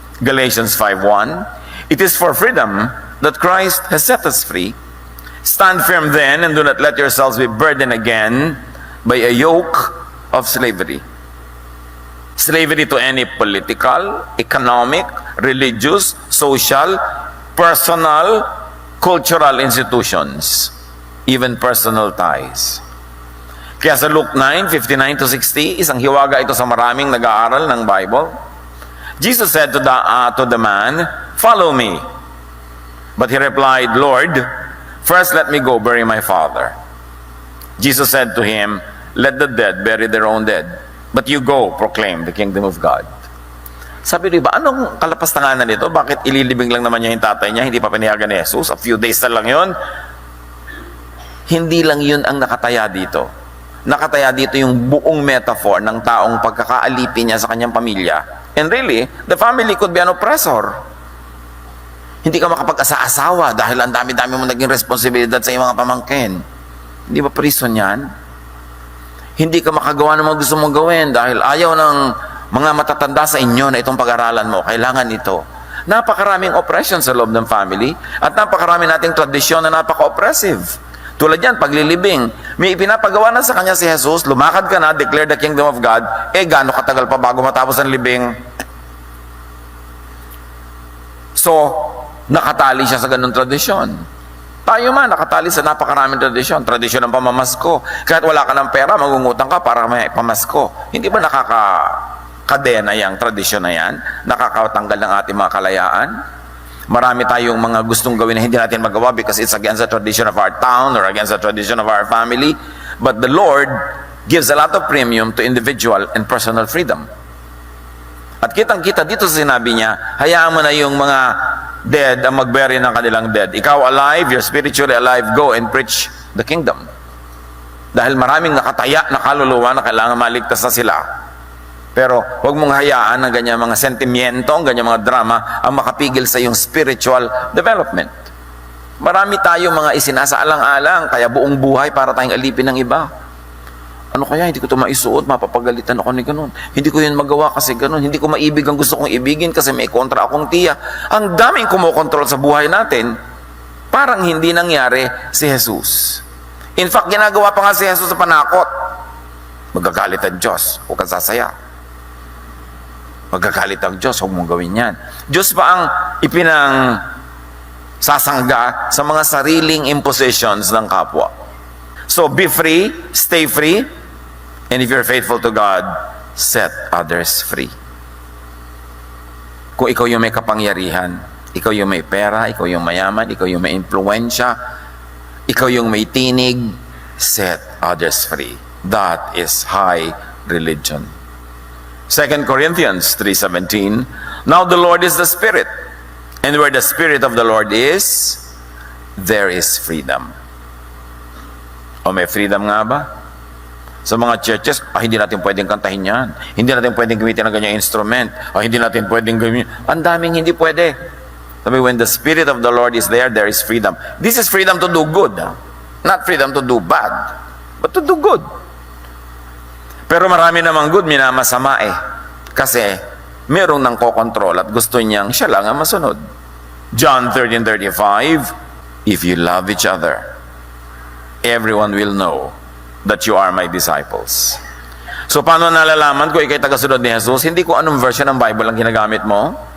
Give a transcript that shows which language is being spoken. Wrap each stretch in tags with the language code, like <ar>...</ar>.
<en>Galatians 5:1, it is for freedom that Christ has set us free. Stand firm then, and do not let yourselves be burdened again by a yoke of slavery. Slavery to any political, economic, religious, social, personal, cultural institutions, even personal ties.</en> <tl>Kaya sa Luke 9:59-60, isang hiwaga ito sa maraming nag-aaral ng Bible.</tl> <en>Jesus said to the man, "Follow me." But he replied, "Lord, first let me go bury my father." Jesus said to him, "Let the dead bury their own dead, but you go proclaim the kingdom of God."</en> <tl>Sabi diba, anong kalapastanganan nito? Bakit ililibing lang naman niya yung tatay niya, hindi pa pinayagan ni Jesus?</tl> <en>A few days</en> <tl>na lang yun. Hindi lang yun ang nakataya dito. Nakataya dito yung buong metaphor ng taong pagkakaalipin niya sa kanyang pamilya.</tl> <en>And really, the family could be an oppressor.</en> <tl>Hindi ka makapag-asa-asawa dahil ang dami-dami mo naging responsibilidad sa iyong mga pamangkin. Hindi ba prison yan? Hindi ka makagawa ng mga gusto mong gawin dahil ayaw ng mga matatanda sa inyo na itong pag-aralan mo. Kailangan ito. Napakaraming oppression sa loob ng family at napakaraming nating tradisyon na napaka-oppressive. Tulad yan, paglilibing. May ipinapagawa na sa kanya si Jesus, lumakad ka na,</tl> <en>declare the kingdom of God,</en> <tl>gaano katagal pa bago matapos ang libing? So, nakatali siya sa ganung tradisyon. Tayo man, nakatali sa napakaraming tradisyon. Tradisyon ng pamamasko. Kahit wala ka ng pera, mangungutang ka para may pamasko. Hindi ba nakakakadena yung tradisyon na yan? Nakakatanggal ng ating mga kalayaan? Marami tayong mga gustong gawin na hindi natin magawa</tl> <en>because it's against the tradition of our town or against the tradition of our family. But the Lord gives a lot of premium to individual and personal freedom.</en> <tl>At kitang-kita dito sa sinabi niya, hayaan mo na yung mga dead ang mag-bury ng kanilang dead.</tl> <en>Ikaw alive, you're spiritually alive, go and preach the kingdom.</en> <tl>Dahil maraming nakataya na kaluluwa na kailangan maligtas na sila. Pero huwag mong hayaan ng ganyan mga sentimiento, ang ganyan mga drama ang makapigil sa iyong spiritual development. Marami tayong mga isinasaalang-alang, kaya buong buhay para tayong alipin ng iba. Ano kaya, hindi ko ito maisuot, mapapagalitan ako ni ganun. Hindi ko yun magawa kasi ganun. Hindi ko maibig ang gusto kong ibigin kasi may kontra akong tiya. Ang daming kumokontrol sa buhay natin, parang hindi nangyari si Jesus.</tl> <en>In fact,</en> <tl>ginagawa pa nga si Jesus sa panakot. Magagalit ang Diyos, huwag kang sasaya. Magagalit ang Diyos, huwag mong gawin yan. Diyos pa ang ipinang sasangga sa mga sariling impositions ng kapwa.</tl> <en>So, be free, stay free, and if you're faithful to God, set others free.</en> <tl>Kung ikaw yung may kapangyarihan, ikaw yung may pera, ikaw yung mayaman, ikaw yung may influensya, ikaw yung may tinig,</tl> <en>set others free. That is high religion. 2 Corinthians 3:17, now the Lord is the Spirit, and where the Spirit of the Lord is, there is freedom.</en> <tl>O may freedom nga ba? Sa mga churches, hindi natin pwedeng kantahin yan. Hindi natin pwedeng gamitin ng ganyang instrument. Hindi natin pwedeng gamitin. Ang daming hindi pwede.</tl> <en>Sabi, when the Spirit of the Lord is there, there is freedom. This is freedom to do good. Not freedom to do bad, but to do good.</en> <tl>Pero marami namang good, minamasama Kasi merong nang kokontrol at gusto niyang siya lang ang masunod.</tl> <en>John 13:35, if you love each other, everyone will know that you are my disciples.</en> <tl>So paano nalalaman ko ikay tagasunod ni Jesus? Hindi ko anong version ng Bible ang ginagamit mo.</tl>